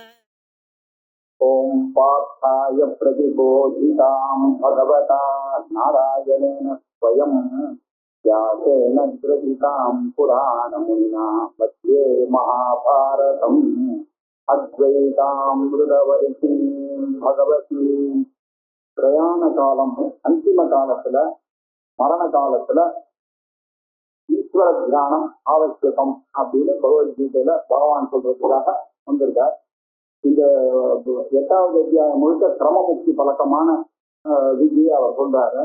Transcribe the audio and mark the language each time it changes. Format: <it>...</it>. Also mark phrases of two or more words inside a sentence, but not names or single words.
<sa>ओम पार्थाय प्रतिबोधितां भगवता नारायणेन स्वयं व्यासेन ग्रथितां पुराणमुनिना मध्ये महाभारतम् अद्वैतामृतवर्षिणीं भगवतीं</sa> <ta>பிரயாண காலம் அந்திம காலத்துல மரண காலத்துல ஈஸ்வர தியானம் ஆவசியகம் அப்படின்னு பகவத்கீதையில பகவான் சொல்றதுக்காக வந்திருக்கார். இந்த 8வது அத்தியாயம் முழுக்க கிரமமுக்தி பழக்கமான விதியை அவர் சொல்றாரு.</ta>